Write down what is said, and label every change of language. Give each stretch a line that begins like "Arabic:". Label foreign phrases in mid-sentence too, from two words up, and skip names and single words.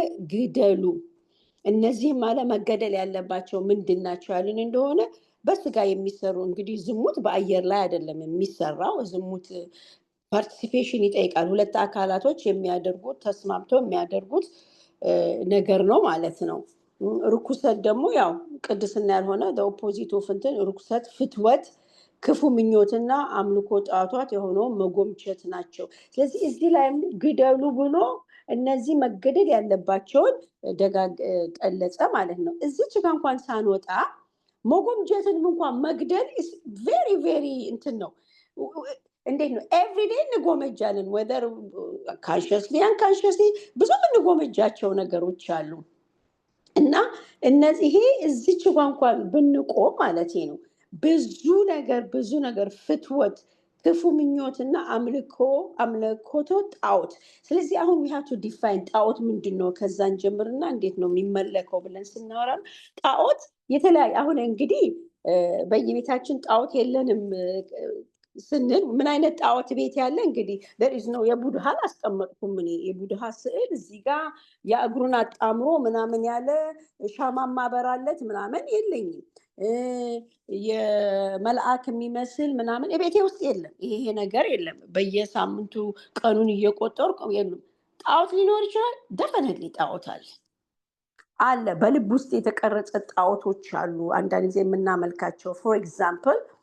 Amharic: ግደሉ። እነዚህም አለ መገደል ያለባቸው ምንድን ናቸው ያልን እንደሆነ በስጋ የሚሰሩ እንግዲህ ዝሙት በአየር ላይ አይደለም የሚሰራው። ዝሙት ፓርቲሲፔሽን ይጠይቃል። ሁለት አካላቶች የሚያደርጉት ተስማምተው የሚያደርጉት ነገር ነው ማለት ነው። ርኩሰት ደግሞ ያው ቅድስና ያልሆነ
English: opposite of
Amharic: እንትን ርኩሰት፣ ፍትወት፣ ክፉ ምኞትና አምልኮ ጣዖታት የሆነው መጎምቸት ናቸው። ስለዚህ እዚህ ላይ ግደሉ ብሎ እነዚህ መገደል ያለባቸውን ገለጸ ማለት ነው። እዚች ጋር እንኳን ሳንወጣ መጎምጀትን እንኳን መግደል
English: is very very
Amharic: እንትን ነው። እንዴት ነው ኤቭሪዴይ እንጎመጃለን whether
English: consciously unconsciously
Amharic: ብዙ እንጎመጃቸው ነገሮች አሉ። እና እነዚህ ይሄ እዚች እንኳን ብንቆም ማለት ነው ብዙ ነገር ፍትወት ክፉ ምኞትና አምልኮቶ ጣዖት። ስለዚህ አሁን
English: we have to define
Amharic: ጣዖት ምንድነው ከዛን ጀምርና እንዴት ነው የሚመለከው ብለን ስናወራ ጣዖት የተለያየ አሁን እንግዲህ በየቤታችን ጣዖት የለንም ስንል ምን አይነት ጣዖት ቤት ያለ እንግዲህ
English: there is no
Amharic: የቡድሃ አስቀመጥኩም እኔ የቡድሃ ስዕል እዚህ ጋር የእግሩን አጣምሮ ምናምን ያለ ሻማ ማበራለት ምናምን የለኝም። የመልአክ የሚመስል ምናምን ቤቴ ውስጥ የለም። ይሄ ነገር የለም። በየሳምንቱ ቀኑን እየቆጠርኩ የለም። ጣዖት ሊኖር ይችላል። definitely ጣዖት አለ በልብ ውስጥ የተቀረጸ ጣዖቶች አሉ። አንዳንድ ጊዜ የምናመልካቸው
English: for example